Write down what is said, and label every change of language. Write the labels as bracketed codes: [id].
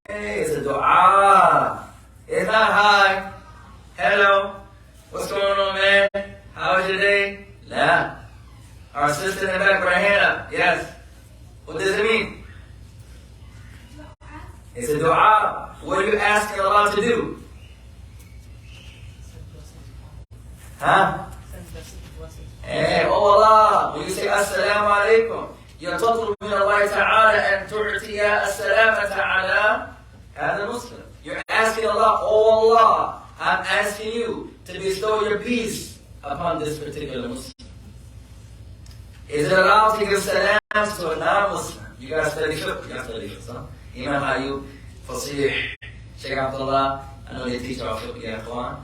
[en] Hey, it's a dua. It's not hi. Hello. What's going on, man? How was your day? La. Our sister in the back, put her hand up. Yes. What does it mean? It's a dua. What are you asking Allah to do? Huh? Hey, oh Allah, when you say Assalamu Alaikum, you're [ar] تطلب من الله تعالى أن تعطي السلامة على هذا المسلم. [en] You're asking Allah, oh Allah, I'm asking you to bestow your peace upon this particular Muslim. Is it allowed to give salams to a non-Muslim? You guys study fiqh? You guys study fiqh, huh? Imam Ayub, Fasih, Sheikh Abdullah, I know they teach our fiqh, ya ikhwan.